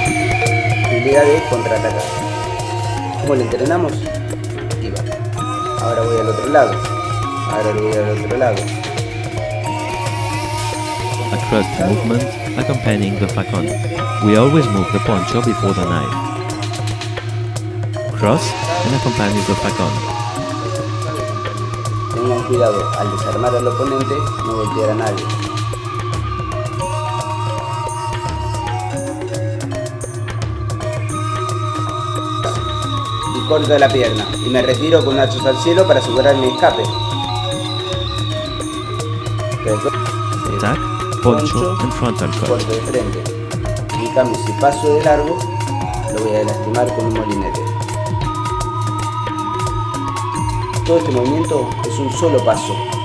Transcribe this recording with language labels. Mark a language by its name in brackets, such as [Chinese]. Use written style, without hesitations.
[Spanish] De contraatacar. ¿Cómo lo entrenamos? Iba. Ahora voy al otro lado. Ahora voy al otro lado. [English] a crossed movement accompanying the facon. We always move the poncho before the knife. Cross and accompanies the facon. [Spanish] Tengan cuidado al desarmar al oponente, no golpear a nadie. Y corto la pierna y me retiro con nachos al cielo para asegurar mi escape. [English] Attack, poncho and frontal cut. [Spanish] Corto de frente. En cambio, si paso de largo, lo voy a lastimar con un molinete. Todo este movimiento es un solo paso.